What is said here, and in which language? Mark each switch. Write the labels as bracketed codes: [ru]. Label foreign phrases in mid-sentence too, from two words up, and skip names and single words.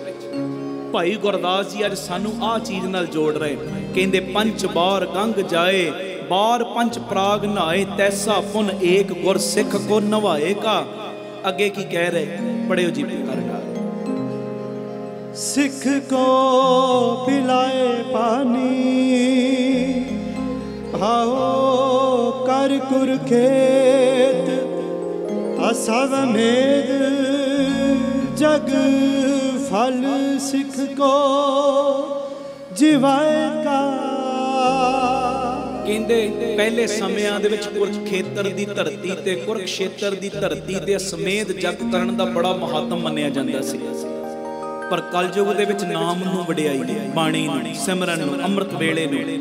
[pa] ਭਾਈ ਗੁਰਦਾਸ ਜੀ ਅੱਜ ਸਾਨੂੰ ਆਹ ਚੀਜ਼ ਨਾਲ ਜੋੜ ਰਹੇ, ਕਹਿੰਦੇ [bra] ਪੰਜ ਬਾਰ ਗੰਗ ਜਾਏ, ਬਾਰ ਪੰਜ ਪ੍ਰਾਗ ਨਹਾਏ, ਤੈਸਾ ਪੁਨ ਏਕ ਗੁਰ ਸਿੱਖ ਕੋ ਨਵਾਏਗਾ। [pa] ਅੱਗੇ ਕੀ ਕਹਿ ਰਹੇ, ਪੜਿਓ ਜੀ ਪਿਆਰ ਨਾਲ। [bra] सिख को पिलाए पानी, भाओ कर कुर खेत, अस सवमेद जग फल सिख को जिवाएगा। [pa] ਕਹਿੰਦੇ ਪਹਿਲੇ ਸਮਿਆਂ ਦੇ ਵਿੱਚ ਕੁਰਖੇਤਰ ਦੀ ਧਰਤੀ ਤੇ ਕੁਰਖੇਤਰ ਦੀ ਧਰਤੀ ਤੇ ਸਮੇਤ ਜਗ ਕਰਨ ਦਾ ਬੜਾ ਮਹੱਤਵ ਮੰਨਿਆ ਜਾਂਦਾ ਸੀ। ਪਰ ਕਲਯੁਗ ਦੇ ਵਿੱਚ ਨਾਮ ਨੂੰ ਵਡਿਆਈ, ਬਾਣੀ ਨੂੰ, ਸਿਮਰਨ ਨੂੰ, ਅੰਮ੍ਰਿਤ ਵੇਲੇ ਨੂੰ।